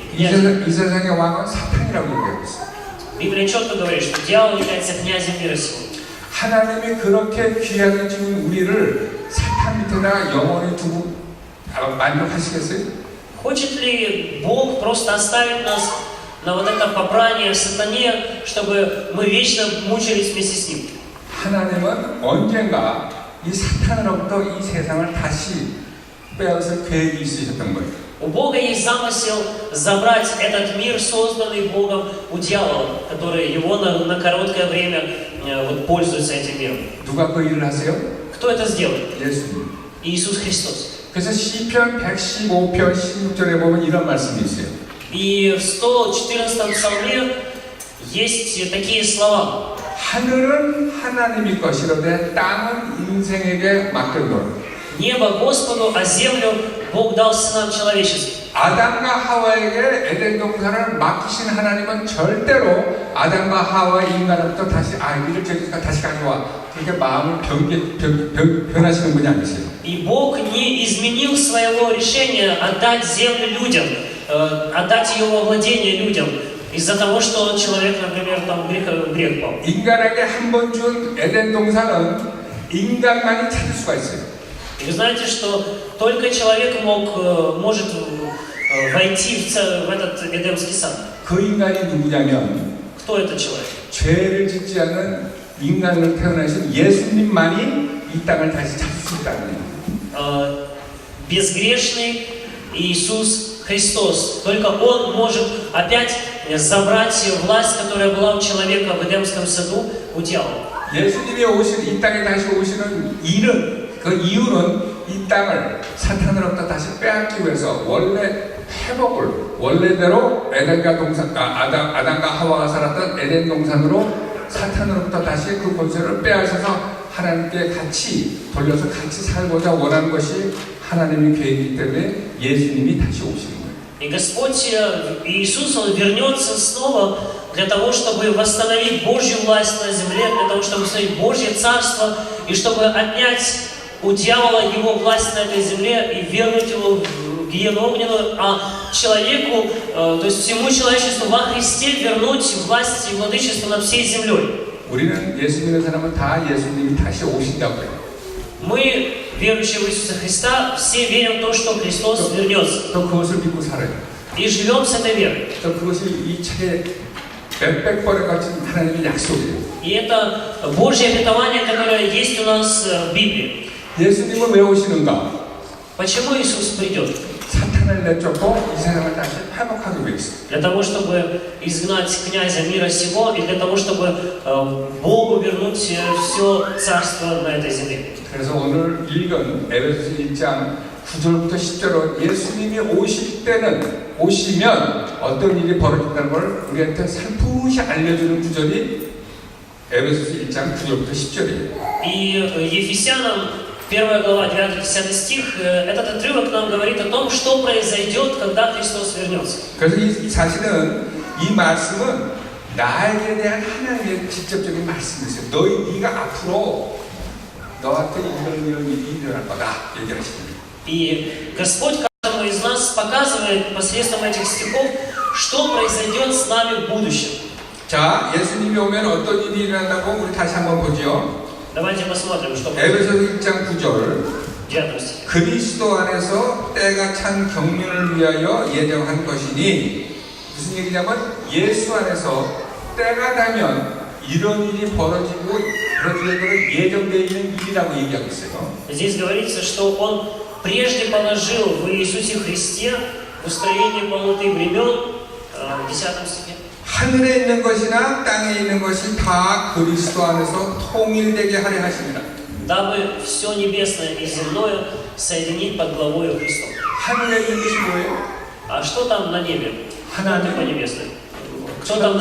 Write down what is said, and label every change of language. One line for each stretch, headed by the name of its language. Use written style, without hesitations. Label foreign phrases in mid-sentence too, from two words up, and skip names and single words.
Korean: 이 세상의 왕은 사탄이라고 얘기하고 있어요.
Russian: Библия четко говорит, что дьявол является князем мира сего.
Korean: 하나님이 그렇게 귀하게 지은 우리를 사탄 밑에다 영원히 두고 만족하시겠어요?
Russian: Хочет ли Бог просто оставить нас на вот это попрание сатане, чтобы мы вечно мучились вместе с ним?
Korean: 하나님은 언젠가 이 사탄으로부터 이 세상을 다시 빼앗을 계획이 있으셨던 거예요.
Russian: У Бога есть замысел забрать этот мир, созданный Богом, у дьявола, который его на короткое время вот, пользуется этим миром.
Korean: 누가 그 일을 하세요?
Russian: Кто это сделает?
Korean: 예수님.
Russian: Иисус Христос.
Korean: 그래서 시편 115편 16절에 보면 이런 말씀이 있어요.
Russian: И в 114 псалме есть такие слова.
Korean: 하늘은 하나님의 것이로되 땅은 인생에게 맡겨놓으라.
Russian: Небо Господу, а землю Бог дал сынам человеческим.
Korean: 아담과 하와에게 에덴 동산을 맡기신 하나님은 절대로 아담과 하와 인간으로부터 다시 이를 저기까 다시 가져와 그렇게 마음을 변하시는 분이 아니세요.
Russian: И Бог не изменил своего решения отдать землю людям, отдать ее во владение людям из-за того, что человек, например, там грех пал.
Korean: 인간에게 한 번 준 에덴 동산은 인간만이 찾을 수가 있어요.
Russian: И вы знаете, что только человек может войти в этот Эдемский сад.
Korean: 그 인간이 누구냐면
Russian: Кто этот человек?
Korean: 죄를 짓지 않는 인간으로 태어나신 예수님만이 이 땅을 다시 찾을 수 있다는 거예요.
Russian: Безгрешный Иисус Христос. Только Он может опять забрать власть, которая была у человека в Эдемском саду, у дьявола.
Korean: 예수님이 이 땅에 다시 오시는 그 이유는 이 땅을 사탄으로부터 다시 빼앗기 위해서 원래 회복을 원래대로 아담과 하와가 살았던 에덴 동산으로 사탄으로부터 다시 그 권세를 빼앗아서 하나님께 같이 돌려서 같이 살고자 원하는 것이 하나님의 계획이기 때문에 예수님이 다시 오시는 거예요.
Russian: И Господь Иисус, Он вернется снова для того, чтобы восстановить Божью власть на земле, для того, чтобы установить Божье Царство, и чтобы отнять у дьявола его власть на этой земле и вернуть его в гиену огненную, а человеку, то есть всему человечеству во Христе вернуть власть и владычество над всей землей.
Korean: 우리는 예수 믿는 사람은 다 예수님이 다시 오신다고 해요.
Russian: Мы, верующие в Иисуса Христа, все верим в то, что Христос вернется.
Korean: 또 그것을 믿고 살아요.
Russian: И живем с этой верой.
Korean: 또 그것이 이 책에 몇백 번에 걸친 하나님의 약속이에요.
Russian: И это Божье обетование, которое есть у нас в Библии.
Korean: 예수님은 왜 오시는가?
Russian: Почему Иисус придет?
Korean: 사탄을 내쫓고 이 세상을 다시 회복하기 위해서.
Russian: Для того, чтобы изгнать князя мира сего и для того, чтобы Богу вернуть все царство на этой земле.
Korean: 그래서 오늘 읽은 에베소서 1장 9절부터 10절은 예수님이 오시면 어떤 일이 벌어진다는 걸 우리한테 살푸시 알려주는 구절이 에베소서 1장 9절부터 10절이에요.
Russian: И Ефесянам 1 глава, 9-10 стих, этот отрывок нам говорит о том, что произойдет, когда Христос вернется.
Korean: 그래서 이 사실은 이 말씀은 나에게 대한 하나님의 직접적인 말씀이세요. 네가 앞으로 너한테 이런 일이 일어날 거다 얘기하시는.
Russian: И Господь каждому из нас показывает посредством этих стихов, что произойдет с нами в будущем.
Korean: 자, 예수님이 오면 어떤 일이 일어난다고 우리 다시 한번 보죠.
Russian: Давайте посмотрим, что
Korean: 에베소서
Russian: произойдет.
Korean: 1장 9절.
Russian: 9 стих.
Korean: 그리스도 안에서 때가 찬 경륜을 위하여 예정한 것이니 무슨 얘기냐면 예수 안에서 때가 되면 이런 일이 벌어지고 그런 예정되어 있는 일이라고 얘기하고 있어요.
Russian: Здесь говорится, что Он прежде положил в Иисусе Христе в устроении полноты времен, в 10 стихе.
Korean: 하늘에 있는 것이나 땅에 있는 것이 다 그리스도 안에서 통일되게 하려 하십니다.
Russian: Дабы все небесное и земное соединить под главою Христом.
Korean: 하늘에 있는 것이 뭐예요?
Russian: А что там на небе?
Korean: 하나님,
Russian: Небо небесное. Кто там на